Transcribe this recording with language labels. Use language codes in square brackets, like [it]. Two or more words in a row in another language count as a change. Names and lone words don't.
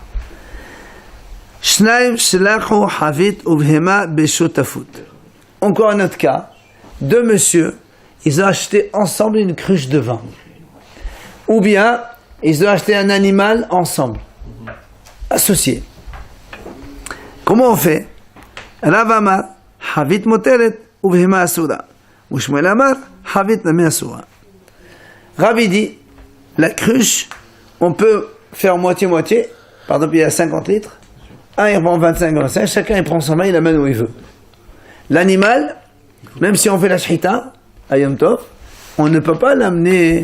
[fr] Encore un autre cas. Deux messieurs, ils ont acheté ensemble une cruche de vin. Ou bien, ils ont acheté un animal ensemble. Associés. Comment on fait? [he] רב אמר, חבית מותרת, ובהמה אסורה. ושמואל אמר, חבית נמי אסורה. [fr] Ravi dit, la cruche, on peut faire moitié-moitié. Par exemple, il y a 50 litres. Un, il prend 25, chacun il prend son vin, il l'amène où il veut. L'animal, même si on fait la shrita, à Yom Tov, on ne peut pas l'amener.